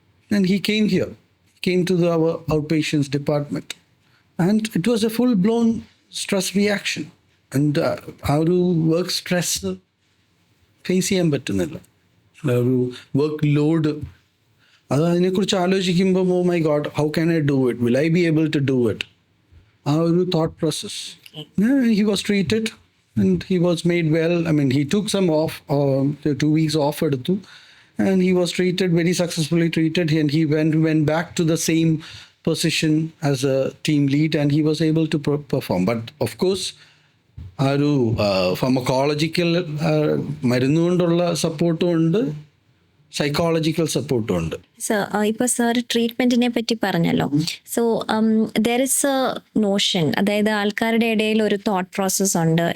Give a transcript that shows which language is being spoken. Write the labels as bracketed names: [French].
[English] And he came here, came to our outpatients department, and it was a full-blown stress reaction. [Malayalam] And ആ ഒരു work stress face ചെയ്യാൻ പറ്റുന്നില്ല, ഒരു work load. അതിനെക്കുറിച്ച് ആലോചിക്കുമ്പോൾ, [English] Oh my God, how can I do it, will I be able to do it, ആ ഒരു thought process. He was treated and he was made well. I mean, he took some of, 2 weeks off [Malayalam] എടുത്തു, [English] and he was treated, very successfully treated, and he went back to the same position as a team lead, and he was able to perform. But of course, [Malayalam] ആ ഒരു pharmacological മരുന്ന് കൊണ്ടുള്ള സപ്പോർട്ടും ഉണ്ട്, psychological സപ്പോർട്ടും ഉണ്ട്. So ഇപ്പോൾ sir ട്രീറ്റ്മെന്റിനെ പറ്റി പറഞ്ഞല്ലോ. [English] so there is a notion, [Malayalam] അതായത് ആൾക്കാരുടെ ഇടയിൽ ഒരു തോട്ട് പ്രോസസ് ഉണ്ട്.